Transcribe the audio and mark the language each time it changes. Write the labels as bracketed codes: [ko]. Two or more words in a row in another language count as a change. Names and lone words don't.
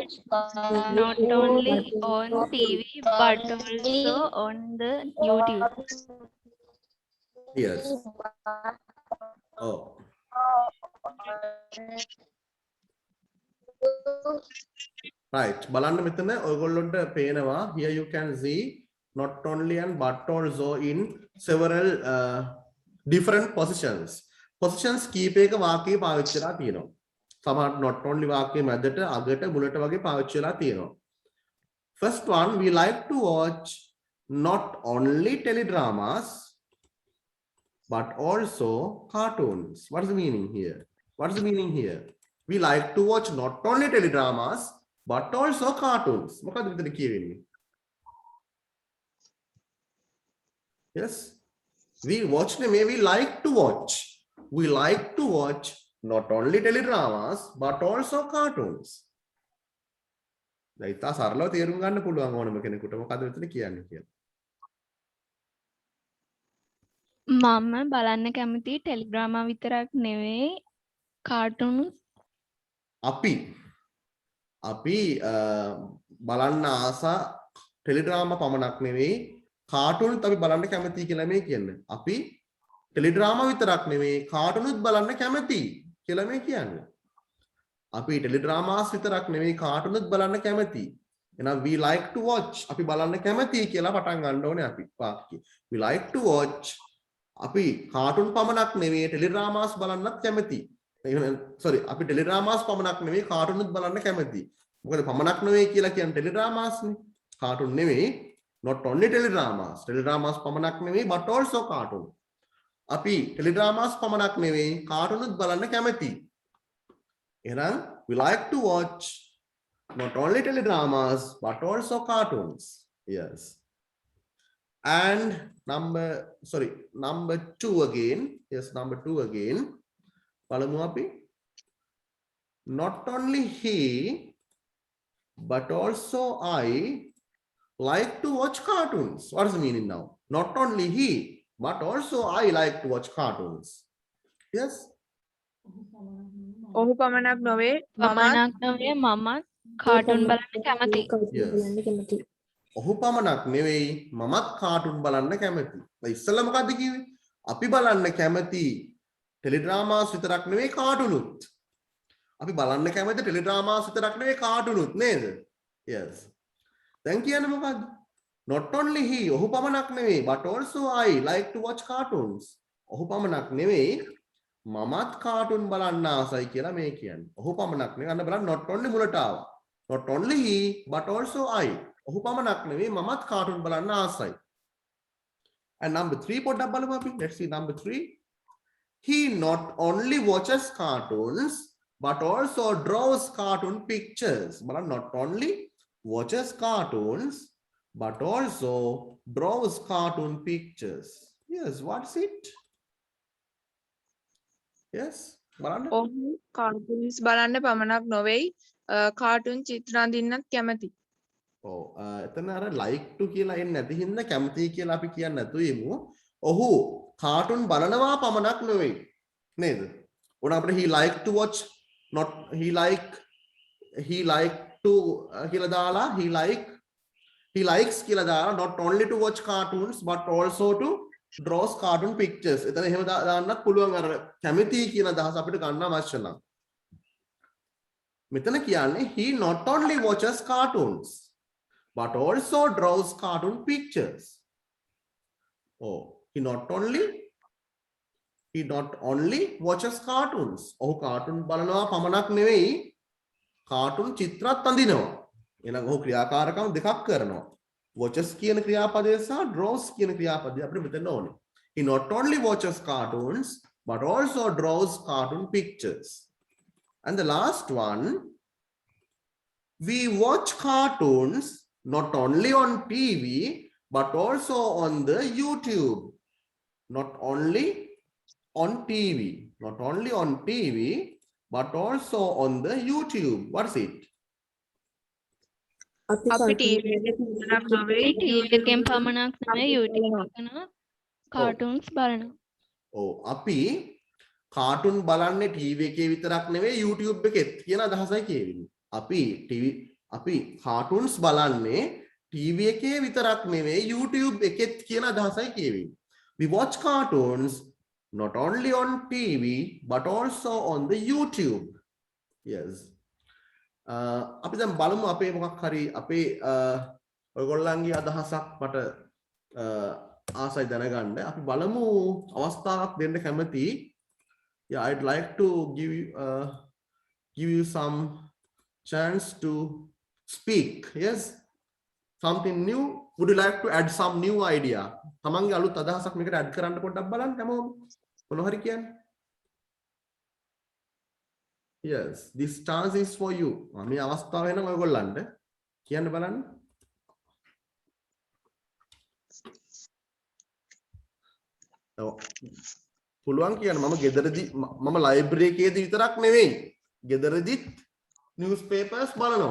[en] not only on TV but also on the YouTube. Yes. Oh. Right. [si] බලන්න මෙතන ඔයගොල්ලොන්ට පේනවා [en] here you can see not only and but also in several different positions. [si] Positions කීපයක වාක්‍යය පාවිච්චි කරලා තියෙනවා. සමහර [en] not only [si] වාක්‍යය මැදට අගට මුලට වගේ පාවිච්චි කරලා තියෙනවා. [en] First one, we like to watch not only teledramas but also cartoons. What is the meaning here? What is the meaning here? We like to watch not only teledramas but also cartoons. [si] මොකද විතර කියවෙන්නේ? [en] Yes. We watch නෙමෙයි, we like to watch. We like to watch not only teledramas but also cartoons. [si] දැන් ඉතා සරලව තේරුම් ගන්න පුළුවන් ඕනම කෙනෙකුට මොකද විතර කියන්නේ කියලා. මම බලන්න කැමති ටෙලිග්‍රාමා විතරක් නෙවෙයි කාටුන් අපි බලන්න ආසා ටෙලිඩ්‍රාමා පමණක් නෙවෙයි කාටුන්ත් අපි බලන්න කැමතියි කියලා මේ කියන්නේ. අපි ටෙලිඩ්‍රාමා විතරක් නෙවෙයි කාටුනුත් බලන්න කැමතියි කියලා මේ කියන්නේ. අපි ටෙලිඩ්‍රාමාස් විතරක් නෙවෙයි කාටුනුත් බලන්න කැමතියි. එහෙනම් [en] we like to watch [si] අපි බලන්න කැමතියි කියලා පටන් ගන්න ඕනේ අපි වාක්‍යය. [en] We like to watch [si] අපි කාටුන් පමණක් නෙවෙයි ටෙලිඩ්‍රාමාස් බලන්නත් කැමතියි. sorry අපි ටෙලිඩ්‍රාමාස් පමණක් නෙවෙයි කාටුනුත් බලන්න කැමතියි. මොකද පමණක් නෙවෙයි කියලා කියන්නේ ටෙලිඩ්‍රාමාස් නේ. කාටුන් නෙවෙයි [en] not only teledramas. Teledramas [si] පමණක් නෙවෙයි [en] but also cartoon. [si] අපි teledramas පමණක් නෙවෙයි කාටුනුත් බලන්න කැමතියි. [en] එහෙනම් we like to watch not only teledramas but also cartoons. Yes. And number 2 again. Yes, number 2 again. [si] බලමු අපි. [en] Not only he but also I like to watch cartoons. What is the meaning now? Not only he but also I like to watch cartoons. Yes. [si] ඔහු පමණක් නොවේ මමත් කාටුන් බලන්න කැමතියි. ඔහු පමණක් නෙවෙයි මමත් කාටුන් බලන්න කැමතියි. දැන් ඉස්සෙල්ලා මොකද්ද කිව්වේ? අපි බලන්න කැමති ටෙලිඩ්‍රාමාස් විතරක් නෙවෙයි කාටුනුත්. අපි බලන්න කැමති ටෙලිඩ්‍රාමාස් විතරක් නෙවෙයි කාටුනුත් නේද? Yes. දැන් කියන්නේ මොකද්ද? [en] Not only he [si] ඔහු පමණක් නෙවෙයි [en] but also I like to watch cartoons. [si] ඔහු පමණක් නෙවෙයි මමත් කාටුන් බලන්න ආසයි කියලා මේ කියන්නේ. ඔහු පමණක් නෙවෙයි අන්න බලන්න [en] not only [si] මුලට ආවා. [en] Not only he but also I. [si] ඔහු පමණක් නෙවෙයි මමත් කාටුන් බලන්න ආසයි. [en] And number 3 [si] පොඩ්ඩක් බලමු අපි. [en] Let's see number 3. He not only watches cartoons but also draws cartoon pictures. බලන්න not only watches cartoons but also draws cartoon pictures. Yes, what's it? Yes, [si] බලන්න. ඔහු කාටුන්ස් බලන්න පමණක් නොවේ කාටුන් චිත්‍ර අඳින්නත් කැමති. ඔව් එතන අර like to කියලා එන්නේ නැති හින්දා කැමති කියලා අපි කියන්නේ නැතු වෙමු. ඔහු කාටුන් බලනවා පමණක් නෙවෙයි නේද? උන අපිට [en] he like to watch not he like to [si] කියලා දාලා [en] he likes [si] කියලා දාලා [en] not only to watch cartoons but also to draws cartoon pictures. [si] එතන එහෙම දාන්නත් පුළුවන් අර කැමති කියන අදහස අපිට ගන්න අවශ්‍ය නම්. මෙතන කියන්නේ [en] he not only watches cartoons but also draws cartoon pictures. Oh, he not only he not only watches cartoons. [si] ඔහු කාටුන් බලනවා පමණක් නෙවෙයි කාටුන් චිත්‍රත් අඳිනවා. එහෙනම් ඔහු ක්‍රියාකාරකම් දෙකක් කරනවා. watches කියන ක්‍රියාපදය සහ draws කියන ක්‍රියාපදය අපිට මෙතන ඕනේ. [en] He not only watches cartoons but also draws cartoon pictures. And the last one, we watch cartoons not only on TV but also on the YouTube. Not only on TV, not only on TV but also on the YouTube. What's it? [si] අපි ටීවී එකේ විතරක් නෙවෙයි TV එකෙන් පමණක් නෙමෙයි YouTube එකන cartoons බලනවා. ඔව් අපි කාටුන් බලන්නේ TV එකේ විතරක් නෙවෙයි YouTube එකෙත් කියන අදහසයි කියවෙන්නේ. අපි cartoons බලන්නේ TV එකේ විතරක් නෙවෙයි YouTube එකෙත් කියන අදහසයි කියවෙන්නේ. [en] We watch cartoons not only on TV but also on the YouTube. Yes. [si] අපි දැන් බලමු අපේ මොකක් හරි අපේ ඔයගොල්ලන්ගේ අදහසක් මට ආසයි දැනගන්න. අපි බලමු අවස්ථාවක් දෙන්න කැමති. [en] Yeah, I'd like to give you some chance to speak. Yes. Something new. Would you like to add some new idea? [si] තමන්ගේ අලුත් අදහසක් මේකට add කරන්න පොඩ්ඩක් බලන්න හැමෝම. මොන හරි කියන්නේ. [en] Yes, this chance is for you. [si] මේ අවස්ථාව වෙනවා ඔයගොල්ලන්ට. කියන්න බලන්න. පුළුවන් කියන්න මම ගෙදරදී මම ලයිබ්‍රරි එකේදී විතරක් නෙවෙයි. ගෙදරදිත් newspapers බලනවා.